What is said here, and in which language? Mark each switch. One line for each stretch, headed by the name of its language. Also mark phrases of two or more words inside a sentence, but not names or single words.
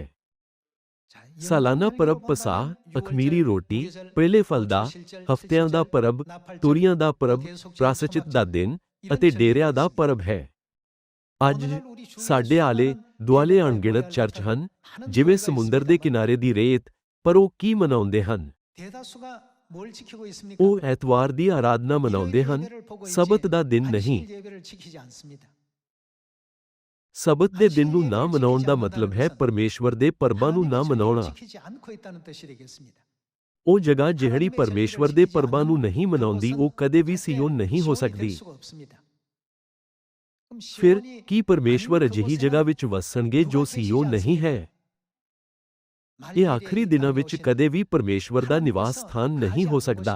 Punjabi: ਸਾਲਾਨਾ ਪਰਬ ਪਸਾਹ, ਅਖਮੀਰੀ ਰੋਟੀ, ਪਹਿਲੇ ਫਲ ਦਾ, ਹਫ਼ਤਿਆਂ ਦਾ ਪਰਬ, ਤੁਰੀਆਂ ਦਾ ਪਰਬ, ਪ੍ਰਾਸ਼ਚਿਤ ਦਾ ਦਿਨ ਅਤੇ ਡੇਰਿਆਂ ਦਾ ਪਰਬ ਹੈ। ਅੱਜ ਸਾਡੇ ਆਲੇ ਦੁਆਲੇ ਅਣਗਿਣਤ ਚਰਚ ਹਨ, ਜਿਵੇਂ ਸਮੁੰਦਰ ਦੇ ਕਿਨਾਰੇ ਦੀ ਰੇਤ, ਪਰ ਉਹ ਕੀ ਮਨਾਉਂਦੇ ਹਨ?
Korean: 대다수가 뭘 지키고 있습니까?
Punjabi: ਉਹ ਐਤਵਾਰ ਦੀ ਆਰਾਧਨਾ ਮਨਾਉਂਦੇ ਹਨ, ਸਬਤ ਦਾ ਦਿਨ ਨਹੀਂ।
Korean: 안식일 예배를 지키지 않습니다.
Punjabi: ਸਬਤ ਦੇ ਦਿਨ ਨੂੰ ਨਾ ਮਨਾਉਣ ਦਾ ਮਤਲਬ ਹੈ ਪਰਮੇਸ਼ਵਰ ਦੇ ਪਰਬਾਂ ਨੂੰ ਨਾ ਮਨਾਉਣਾ।
Korean: 지키지 않고 있다는 뜻이 되겠습니다.
Punjabi: ਉਹ ਜਗ੍ਹਾ ਜਿਹੜੀ ਪਰਮੇਸ਼ਵਰ ਦੇ ਪਰਬਾਂ ਨੂੰ ਨਹੀਂ ਮਨਾਉਂਦੀ, ਉਹ ਕਦੇ ਵੀ ਸੀਯੋਨ ਨਹੀਂ ਹੋ ਸਕਦੀ। ਫਿਰ ਕੀ ਪਰਮੇਸ਼ਵਰ ਅਜਿਹੀ ਜਗ੍ਹਾ ਵਿੱਚ ਵਸਣਗੇ ਜੋ ਸੀਯੋਨ ਨਹੀਂ ਹੈ? ਇਹ ਆਖਰੀ ਦਿਨਾਂ ਵਿੱਚ ਕਦੇ ਵੀ ਪਰਮੇਸ਼ਵਰ ਦਾ ਨਿਵਾਸ ਸਥਾਨ ਨਹੀਂ ਹੋ ਸਕਦਾ।